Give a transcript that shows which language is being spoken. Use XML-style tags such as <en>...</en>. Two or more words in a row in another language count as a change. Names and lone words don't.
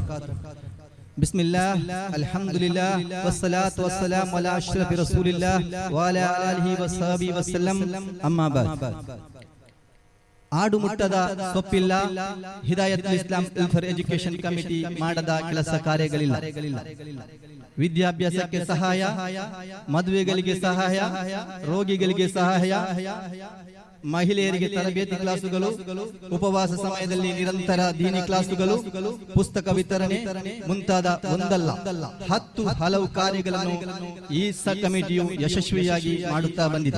<ar>بسم الله الحمد لله والصلاة والسلام على أشرف رسول الله وعلى آله وصحبه وسلم أما بعد.</ar> <kn>ಆಡುಮುಟ್ಟದ ಸೊಪ್ಪಿಲ್ಲ, ಹಿದಾಯತುಲ್ ಇಸ್ಲಾಂ ವೆಲ್ಫೇರ್ ಎಜುಕೇಶನ್ ಕಮಿಟಿ ಮಾಡದ ಕೆಲಸ ಕಾರ್ಯಗಳಿಲ್ಲ. ವಿದ್ಯಾಭ್ಯಾಸಕ್ಕೆ ಸಹಾಯ, ಮದುವೆಗಳಿಗೆ ಸಹಾಯ, ರೋಗಿಗಳಿಗೆ ಸಹಾಯ, ಮಹಿಳೆಯರಿಗೆ ತರಬೇತಿ ಕ್ಲಾಸುಗಳು, ಉಪವಾಸ ಸಮಯದಲ್ಲಿ ನಿರಂತರ ದೀನಿ ಕ್ಲಾಸುಗಳು, ಪುಸ್ತಕ ವಿತರಣೆ ಮುಂತಾದ ಒಂದಲ್ಲ 10 ಹಲವು ಕಾರ್ಯಗಳನ್ನು ಈ ಕಮಿಟಿಯು ಯಶಸ್ವಿಯಾಗಿ ಮಾಡುತ್ತಾ ಬಂದಿದೆ.</kn>